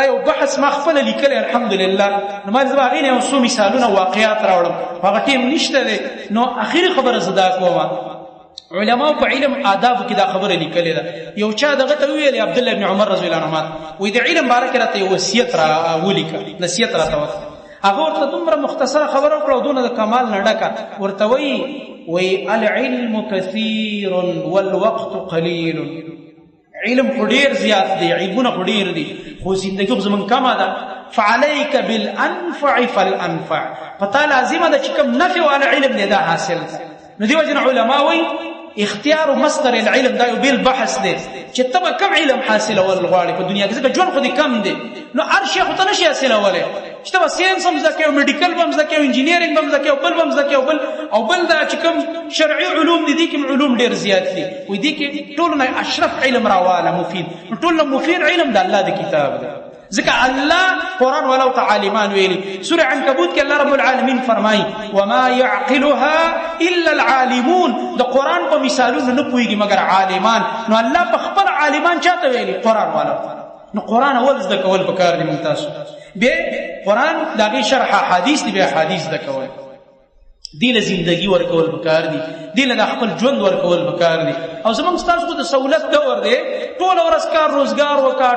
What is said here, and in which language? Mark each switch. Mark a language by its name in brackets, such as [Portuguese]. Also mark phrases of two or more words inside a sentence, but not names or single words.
[Pashto] یو بحث ما خپله لیکلی الحمدلله نو ما زه به هغې نه یو څو مثالونه واقعات راوړم هغه ټیم نشته دی نو اخري خبره زه دا کومه علماء په علم آدابو کې دا خبره لیکلې ده یو چا دغه ته ویلې عبدالله ابن عمر [Arabic] رضی الله عنهما [Pashto] وایي د علم باره کې راته یو وصیت را ولیکه نصیحت راته وکړه هغه ورته دومره مختصره خبره وکړه او دونه د کمال نه ډکه ورته وایي [Arabic] العلم كثير والوقت قليل [Pashto] علم خو ډېر زیات دی علمونه خو ډېر دي خو زندګي خو زمونږ کمه ده [Arabic] فعليك بالانفع فالانفع [Pashto] پتا لازمه ده چې کوم نفع والا علم دی دا حاصل ده نو دی وجه علماء وایي [Arabic] اختیار مصدر العلم [Pashto] دا یو بیل بحث دی چې ته کوم علم حاصلول غواړې په دنیا کې ځکه ژوند خو دې کم دی نو هر شی خو ته نشي حاصلولی چې ته به ساینس هم زده کوې او میډیکل به هم زده کوې او انجینیرنګ به هم زده کوې او بل به هم زده کوې او بل دا چې کوم شرعي علوم دي دې کې علوم ډېر زیات دي وایي دې کې ټولو نه اشرف علم راواله مفید نو ټول نه مفید علم د الله د کتاب دی ځکه الله قرآن ولو تعالیمان ویلي سورة عنکبوت کې الله رب العالمین فرمایي [Arabic] وما يعقلها الا العالمون [Pashto] د قرآن په مثالونو نه پوهېږي مګر عالمان نو الله په خپل عالمان چاته ویلي قرآن والا نو قرآن اول زده کول پکار دي موږ تاسو بیا قرآن د هغې شرح احادیث دي بیا احادیث زده کول دې له زندګي ورکول پکار دي دې له خپل ژوند ورکول پکار دي او زموږ ستاسو خو د سهولت دور دی ټوله ورځ کار روزګار وکړه